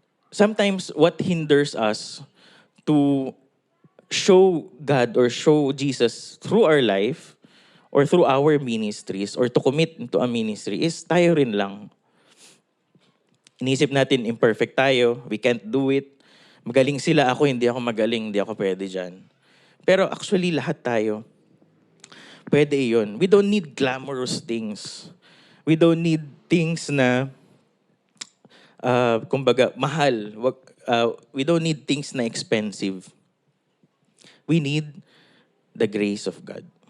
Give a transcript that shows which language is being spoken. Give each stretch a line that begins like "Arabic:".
English: sometimes what hinders us to show God or show Jesus through our life or through our ministries or to commit into a ministry is
Filipino: tayo rin lang. Inisip natin imperfect tayo,
English: we can't do it.
Filipino: Magaling sila, ako hindi ako magaling, hindi ako pwede dyan. Pero actually lahat tayo, pwede yun.
English: We don't need glamorous things. We don't need things
Filipino: na, kumbaga, mahal.
English: We don't need things na expensive. We need the grace of God.